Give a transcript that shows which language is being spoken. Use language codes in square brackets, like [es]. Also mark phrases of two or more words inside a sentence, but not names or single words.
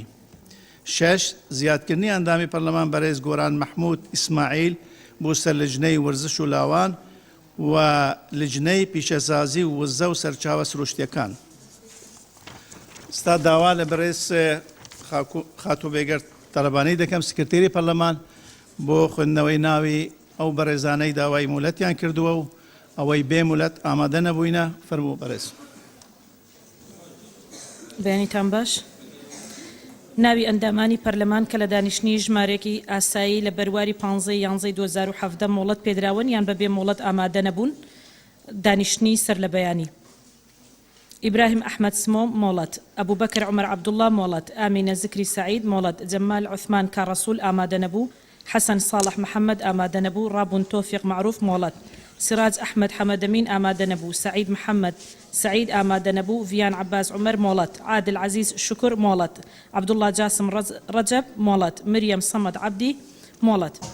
[ckb] 6 زیادکردنی ئەندامی پەرلەمان بەڕێز گۆران مەحموود ئیسماعیل بۆ سەر لجنەی وەرزش و لاوان و لجنەی پیشەسازی و وزە و سەرچاوە سروشتیەکان ستا داوا لە بەڕێز خاتۆ بێگەر تەلەبانەی دەکەم سکرتێری پەرلەمان بۆ خوێندنەوەی ناوی ئەو بەڕێزانەی داوای مولەتیان کردووە و ئەوەی بێ مولەت ئامادە نەبووینە فەرموو بەڕێز بەیانیتان باش ناوی ئەندامانی پەرلەمان کە لە دانیشتنی ژمارەیەکی ئاسایی لە بەرواری 15/11/2017 مۆڵەت پێدراون یان بەبێ مۆڵەت ئامادە نەبوون دانیشتنی سەر لە بەیانی. إبراهيم أحمد سمو مولت أبو بكر عمر عبد الله مولت آمنة ذكري سعيد مولت جمال عثمان كرسول آمادة نبو حسن صالح محمد آمادة نبو رابون توفيق معروف مولت سراج أحمد حمد أمين آمادة نبو سعيد محمد سعيد آمادة نبو فيان عباس عمر مولت عادل عزيز شكر مولت عبد الله جاسم رجب مولت مريم صمد عبدي مولت